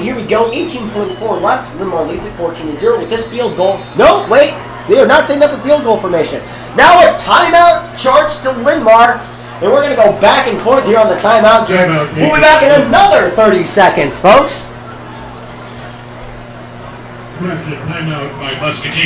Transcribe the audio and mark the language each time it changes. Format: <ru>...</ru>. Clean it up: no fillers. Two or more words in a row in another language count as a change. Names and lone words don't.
<en>Here we go, 18.4 left. Linn-Mar leads it 14-0 with this field goal. No, wait, they are not setting up a field goal formation. Now a timeout charged to Linn-Mar, and we're going to go back and forth here on the timeout game. We'll be back in another 30 seconds, folks. Timeout by Muscatine.</en>